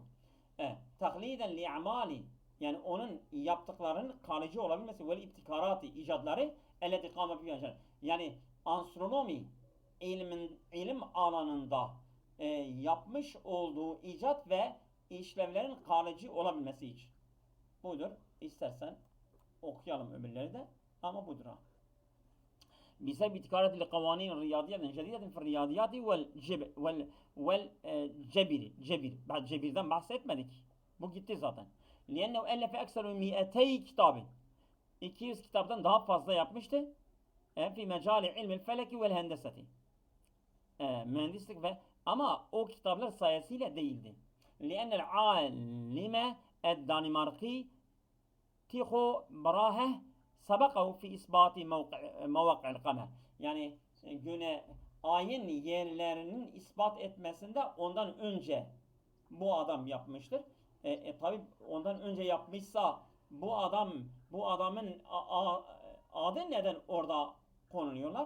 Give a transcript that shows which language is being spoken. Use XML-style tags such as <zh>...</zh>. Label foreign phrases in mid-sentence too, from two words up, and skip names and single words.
<ar>تقليدا لأعمال</ar> <tr>yani onun yaptıklarının kalıcı olabilmesi ve ibtikarati icadları</tr> <ar>التي قام بها.</ar> <tr>Yani astronomi ilim alanında yapmış olduğu icat ve işlevlerin kalıcı olabilmesi için. Budur. İstersen okuyalım öbürleri de ama budur ha.</tr> <ar>بسبب ابتكارات القوانين الرياضية الجديدة في الرياضيات والجبر.</ar> <tr>بعد cebirden bahsetmedik. Bu gitti zaten.</tr> <ar>لأنه ألف أكثر من 200 كتاب.</ar> <tr>200 kitaptan daha fazla yapmıştı.</tr> <ar>في مجال علم الفلك والهندسة.</ar> <tr>Mühendislik ve ama o kitaplar sayesinde değildi.</tr> <ar>لأن العالم الدنماركي تيخو براهه سبقه في إثبات مواقع القمر.</ar> <tr>Yani ayın yerlerinin ispat etmesinde ondan önce bu adam yapmıştır. Tabi ondan önce yapmışsa bu adam Bu adamın adı neden orada konuluyorlar?</tr>